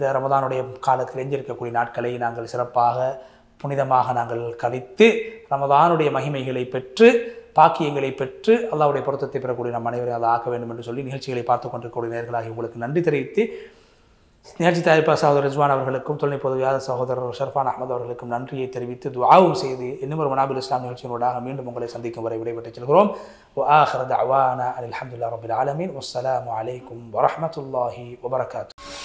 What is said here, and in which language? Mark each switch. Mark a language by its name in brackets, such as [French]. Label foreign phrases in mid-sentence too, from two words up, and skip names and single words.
[Tamil] ரமதானுடைய காலத்தில் எஞ்சிருக்கக்கூடிய நாட்களை நாங்கள் சிறப்பாக புனிதமாக நாங்கள் கழித்து ரமதானுடைய மகிமைகளை பெற்று பாக்கியங்களை பெற்று அல்லாஹ்வுடைய பொருத்தத்தை பெறக்கூடிய நம் அனைவரையும் அதை ஆக்க வேண்டும் என்று சொல்லி நிகழ்ச்சிகளை பார்த்து கொண்டிருக்கக்கூடிய நேர்களாகி உங்களுக்கு நன்றி தெரிவித்து, நிகழ்ச்சி தயாரிப்பாளர் சகோதரர் ரிஸ்வான் அவர்களுக்கும் தொழில்நுட்ப உதவியாளர் சகோதரர் ஷர்ஃபான் அஹமது அவர்களுக்கும் நன்றியை தெரிவித்து துஆவும் செய்து இன்னும் ஒரு மனாபில் இஸ்லாம் நிகழ்ச்சியினூடாக மீண்டும் உங்களை சந்திக்கும் வரை விடைபெற்றுச் செல்கிறோம். [Arabic] وآخر دعوانا الحمد لله رب العالمين والسلام عليكم ورحمة الله وبركاته.